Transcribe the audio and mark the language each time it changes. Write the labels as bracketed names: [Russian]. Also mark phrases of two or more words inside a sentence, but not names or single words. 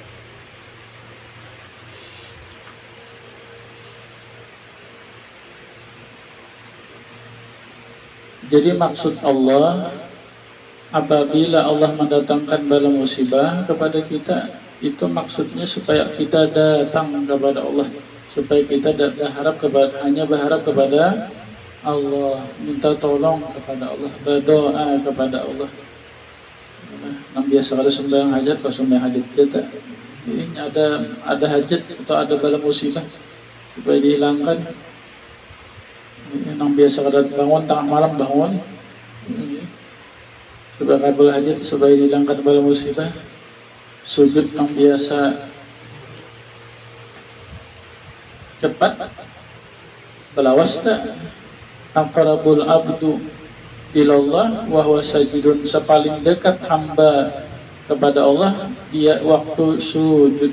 [Indonesian] Jadi maksud Allah, apabila Allah mendatangkan bala musibah kepada kita, itu maksudnya supaya kita datang kepada Allah, supaya kita hanya berharap kepada Allah, minta tolong kepada Allah, berdoa kepada Allah. Yang biasa kalau sembahyang hajat, kalau sembahyang hajat kita ini ada hajat atau ada bala musibah supaya dihilangkan. [Banjar] Yang biasa kada bangun tengah malam bangun supaya kabul hajat, supaya dihilangkan bala musibah. Sujud yang biasa cepat belawas tak? [Arabic] أقرب العبد إلى الله وهو ساجد, [Indonesian] sepaling dekat hamba kepada Allah dia waktu sujud.